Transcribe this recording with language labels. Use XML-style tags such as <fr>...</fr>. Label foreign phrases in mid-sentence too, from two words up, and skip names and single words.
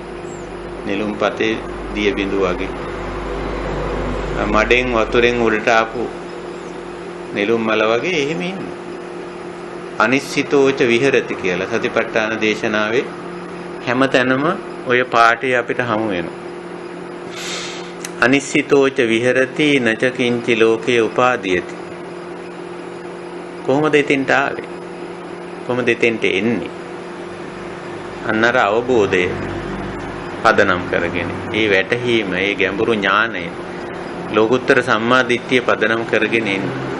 <si>නෙළුම් පතේ දිය බිඳු වගේ. මඩෙන් වතුරෙන් උඩට ආපු නෙළුම් මල වගේ එහෙම ඉන්න.</si> <pi>අනිශ්චිතෝච විහෙරති</pi> <si>කියලා සතිපට්ඨාන දේශනාවේ හැම තැනම ඔය පාඩේ අපිට හමු වෙනවා.</si> <pi>අනිශ්චිතෝච විහෙරති නච කිංචි ලෝකේ උපාදීයති.</pi> <si>කොහොමද එතෙන්ට ආවේ? කොහොමද එතෙන්ට එන්නේ? අන්නර අවබෝධය පදනම් කරගෙන ඒ වැටහීම ඒ ගැඹුරු ඥානය ලෝකුත්තර සම්මා දිට්ඨිය පදනම් කරගෙන එන්නේ.</si>